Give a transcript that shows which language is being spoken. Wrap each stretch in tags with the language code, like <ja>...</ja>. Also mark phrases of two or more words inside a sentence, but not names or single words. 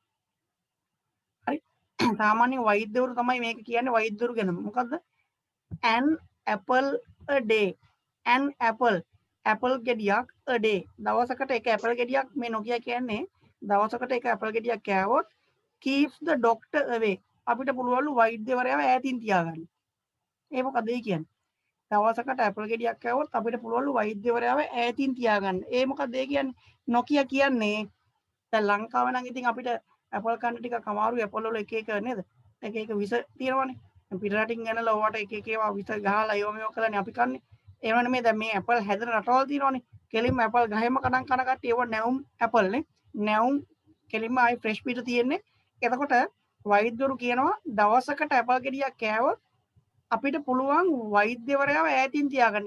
<si>හරි සාමාන්‍ය වෛද්‍යවරු තමයි මේක කියන්නේ වෛද්‍යවරු ගැන මොකද්ද</si> <en>an apple a day an apple</en> <si>ගෙඩියක්</si> <en>a day</en> <si>දවසකට එක apple ගෙඩියක් මේ නොකිය කියන්නේ දවසකට එක apple ගෙඩියක් කෑවොත් keeps</si> <en>the doctor away</en> <si>අපිට පුළුවන්ලු වෛද්‍යවරයාව ඈතින් තියාගන්න ඒ මොකද ඒ කියන්නේ දවසකට apple ගෙඩියක් කෑවොත් අපිට පුළුවන්ලු වෛද්‍යවරයාව ඈතින් තියාගන්න ඒ මොකද ඒ කියන්නේ නොකිය කියන්නේ දැන් ලංකාවේ නම් ඉතින් අපිට apple කන්න ටිකක් අමාරුයි apple වල එක එක නේද එක එක විස තියෙනවනේ පිට රටින් ගෙනලා ඕවට එක එක ඒවා විස ගහලා ඒව මේව කරලානේ අපි කන්නේ ඒව නෙමෙයි දැන් මේ apple හැදෙන රටවල් තියෙනවනේ කෙලින්ම apple ගහෙම කන කට්ටිය ඒව නැවුම් apple නේ නැවුම් කෙලින්ම ආයි ෆ්‍රෙෂ් පිට තියෙන්නේ එතකොට වෛද්‍යවරු කියනවා දවසකට apple ගෙඩියක් කෑවොත් අපිට පුළුවන් වෛද්‍යවරයාව ඈතින් තියාගන්න.</si>